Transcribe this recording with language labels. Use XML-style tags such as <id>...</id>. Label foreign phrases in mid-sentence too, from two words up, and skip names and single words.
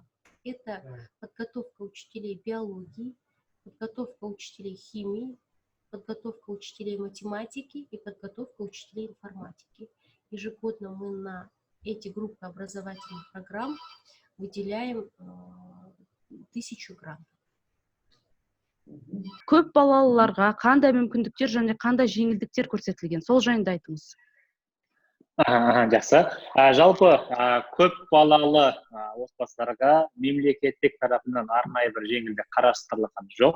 <ru>Это подготовка учителей биологии, подготовка учителей химии, подготовка учителей математики и подготовка учителей информатики. Ежегодно мы на эти группы образовательных программ выделяем 1000 грантов.</ru> <kk>Көп балалыларға қандай мүмкіндіктер және қандай жеңілдіктер көрсетілген? Сол жайында айтыңыз. Жақсы. Жалпы көп балалы отбасыларға мемлекеттік тарапынан арнайы бір жеңілдік қарастырылған жоқ.</kk>